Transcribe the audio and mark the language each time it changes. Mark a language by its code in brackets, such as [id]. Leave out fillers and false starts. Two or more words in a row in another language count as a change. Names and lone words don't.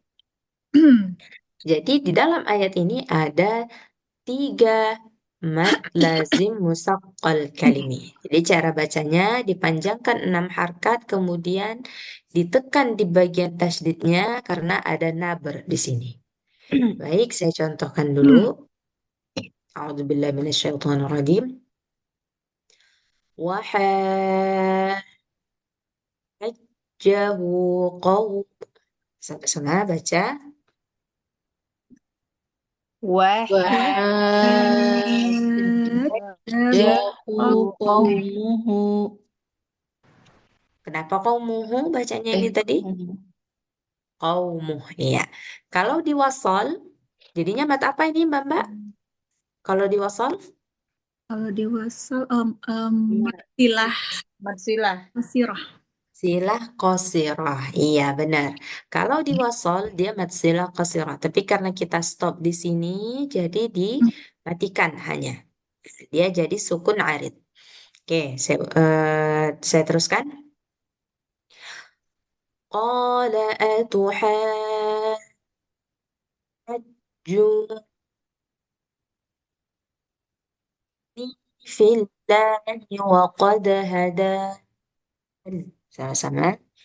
[id] Jadi di dalam ayat ini ada 3 [ar] mad lazim musaqqal kalimi. [id] Jadi cara bacanya dipanjangkan 6 harkat, kemudian ditekan di bagian tasdidnya karena ada naber di sini. Baik, saya contohkan dulu. [ar] A'udzubillahi minasyaitonirrajim. Wahajjahu qaum. [id] Sampai sana baca. [ar] Wahajjahu qaumuhu. [id] Kenapa qaumuhu bacanya ini tadi? [ar] Qaumuhu. [id] Qaumuh, iya. Kalau diwasal, jadinya mat apa ini Mbak Mbak? Kalau diwasal? Kalau dewasa, matilah Marsilah. masirah. [ar] Silah qasirah. [id] Iya, benar. Kalau diwasal, dia [ar] mat silah qasirah. [id] Tapi karena kita stop di sini, jadi dimatikan hanya. Dia jadi [ar] sukun arid. [id] Oke, saya teruskan. [ar] قال أتحاجوني في الله وقد هدان. [id] Sama-sama.